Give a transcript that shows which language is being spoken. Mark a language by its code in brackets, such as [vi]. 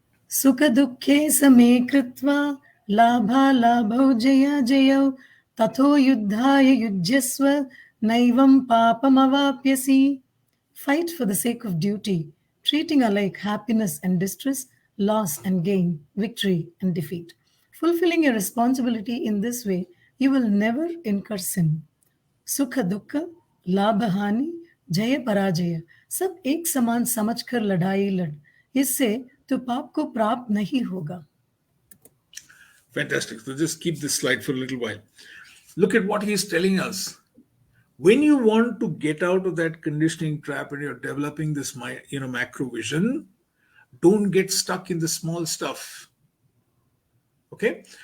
[sa] सुखदुःखे समे कृत्वा लाभालाभौ जयाजयौ तथो युद्धाय युज्यस्व नैवं पापमवाप्यसि. [en] Fight for the sake of duty, treating alike happiness and distress, loss and gain, victory and defeat. Fulfilling your responsibility in this way, you will never incur sin. [hi] सुख दुख लाभ हानि जय पराजय सब एक समान समझकर लड़ाई लड़, इससे तो पाप को प्राप्त नहीं होगा. [en] Fantastic. So just keep this slide for a little while. Look at what he's telling us. When you want to get out of that conditioning trap and you're developing this macro vision, don't get stuck in the small stuff. Okay?